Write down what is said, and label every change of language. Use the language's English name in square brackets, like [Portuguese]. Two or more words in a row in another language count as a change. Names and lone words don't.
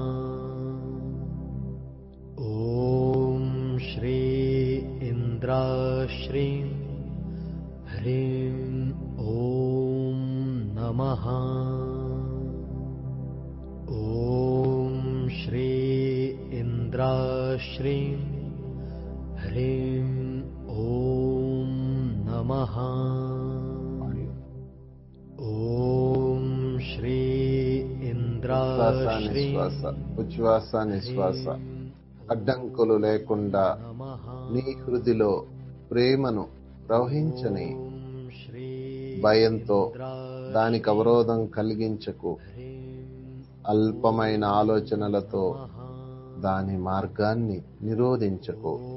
[Sanskrit] ॐ श्री इन्द्राश्रीं ह्रीं ॐ नमः ॐ श्री इन्द्राश्रीं ह्रीं ॐ नमः ॐ श्री इंद्राश्री [Telugu] ఉచ్ఛ్వాస నిశ్వాస అడ్డంకులు లేకుండా నీ హృదిలో ప్రేమను ప్రవహించని భయంతో దానికి అవరోధం కలిగించకు. అల్పమైన ఆలోచనలతో దాని మార్గాన్ని నిరోధించకు.